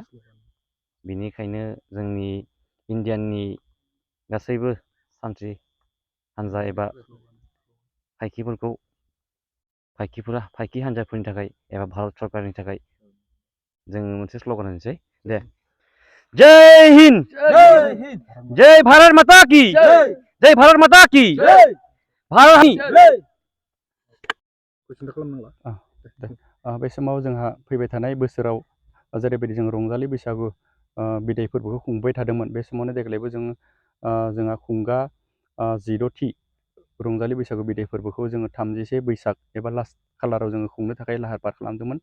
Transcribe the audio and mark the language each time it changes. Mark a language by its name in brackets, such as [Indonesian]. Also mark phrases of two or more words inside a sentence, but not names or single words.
[Bodo] बेनिखायनो जोंनि इण्डियाननि गासैबो सान्थ्रि हान्जा एबा फायखि हान्जाफोरनि थाखाय एबा भारत सरकारनि थाखाय जों मोनसे स्ल'गान होनोसै दे। [Hindi] जय हिन्द जय भारत माता की जय भारत माता की [Bodo] बे समाव जोंहा फैबाय थानाय बोसोराव जेरैबायदि जों रंजालि बैसागु बिदाय फोरबोखौ खुंबाय थादोंमोन बे समावनो देग्लायबो जोंहा खुंगा 16थि रंजालि बैसागु बिदाय फोरबोखौ जोङो 31 बैसाग एबा लास्ट खालाराव जोङो खुंनो थाखाय लाहार फाहार खालामदोंमोन।